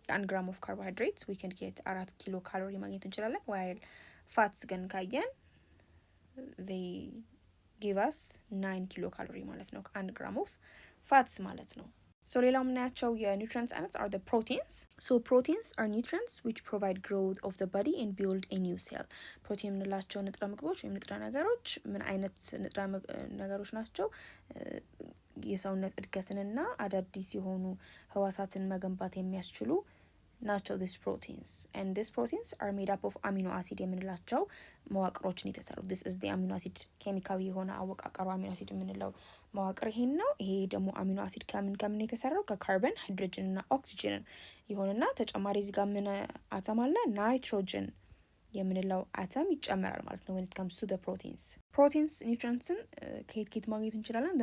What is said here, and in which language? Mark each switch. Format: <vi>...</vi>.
<am>ግራም</am> <en>of carbohydrates we can get</en> <am>4 ኪሎ ካሎሪ ማግኘት እንችላለን። while fats ግን ካየን</am> <en>they give us</en> <am>9 ኪሎ ካሎሪ ማለት ነው ከአንድ ግራም of fats ማለት ነው። so ሌላው የምናያቸው የኒውትሪየንትስ አይነት</am> <en>are the proteins. so proteins are nutrients which provide growth of the body and build a new cell.</en> <am>ፕሮቲን የምንላቸው ንጥረ ምግቦች ወይም ንጥረ ነገሮች ምን አይነት ንጥረ ነገሮች ናቸው? የሰውነት እድገትንና አዳዲስ የሆኑ ህዋሳትን መገንባት የሚያስችሉ ናቸው</am> <en>this proteins and these proteins are made up of amino acid</en> <am>የምንላቸው መዋቅሮችን የተሰሩ</am> <en>this is the amino acid</en> <am>ኬሚካዊ የሆነ አወቃቀሩ አሚኖ አሲድ የምንለው መዋቅር ይሄን ነው። ይሄ ደግሞ አሚኖ አሲድ ከምን የተሰራው ከካርበን ሃይድሮጅን እና ኦክሲጅን ይሆንና ተጨማሪ እዚህ ጋር ምን አተም አለ ናይትሮጅን የምንለው አተም ይጨመራል ማለት ነው</am> <en>when it comes to the proteins nutrients</en> <am>ከየት ማግኘት እንችላለን?</am>